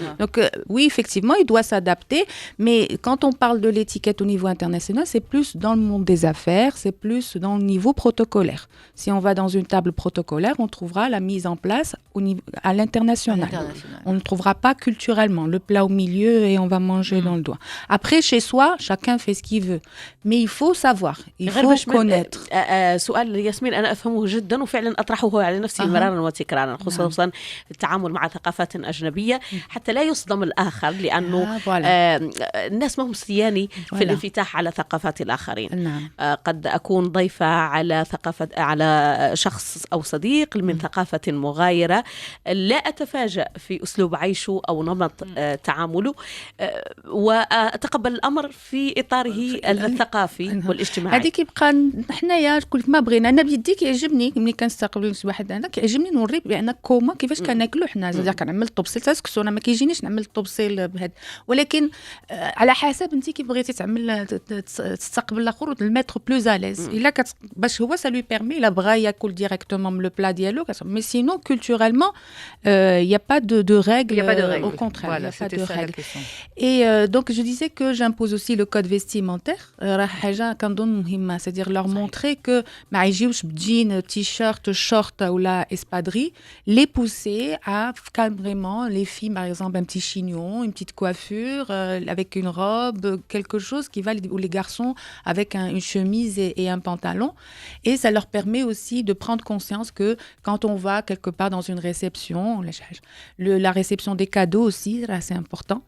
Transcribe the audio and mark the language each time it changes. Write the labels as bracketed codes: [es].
[fr] Donc oui, effectivement, il doit s'adapter, mais quand on parle de l'étiquette au niveau international, c'est plus dans le monde des affaires, c'est plus dans le niveau protocolaire. Si on va dans une table protocolaire, on trouvera la mise en place à l'international. On ne trouvera pas culturellement le plat au milieu et on va manger dans le doigt. Après, chez soi, chacun fait ce qu'il veut, mais il faut savoir, il faut connaître. [ar] سؤال ياسمين أنا أفهمه جدا وفعلا أطرحه على نفسي مرارا وتكرارا، خصوصا التعامل مع ثقافات أجنبية حتى لا يصدم الآخر، لأنه الناس ما هم سياني في الانفتاح على ثقافات الآخرين. قد أكون ضيفة على شخص أو صديق من ثقافة مغايرة، لا أتفاجأ في أسلوب عيشه أو نمط تعامله، وأتقبل الأمر في إطاره الثقافي والاجتماعي. هذيك يبقى حنايا كل ما بغينا. انا بيدي كيعجبني ملي كنستقبل شي واحد هنا كيعجبني نوري بان كوما كيفاش كناكلو حنا، زعما كنعمل الطبسيل تسكسو، انا ما كيجينيش نعمل الطبسيل بهذا، ولكن على حسب انت كيف بغيتي تعمل تستقبل الاخر الميتر بلوز اليز. الا باش هو [fr] ça lui permet [ar] الا بغى ياكل ديريكتومون لو بلا ديالو، [fr] mais sinon culturellement il y a pas de règles, au contraire, il y a pas de règles. Et donc je disais que j'impose aussi le code vestimentaire. [ar] راه حاجه كنظن مهمه، [fr] c'est-à-dire leur montrer que [ar] ما يجيوش بجين تيشيرت شورت ولا [fr] espadrille, les pousser à vraiment les filles par exemple un petit chignon, une petite coiffure avec une robe, quelque chose qui va, ou les garçons avec une chemise et un pantalon, et ça leur permet aussi de prendre conscience que quand on va quelque part dans une réception, la réception des cadeaux aussi, c'est important.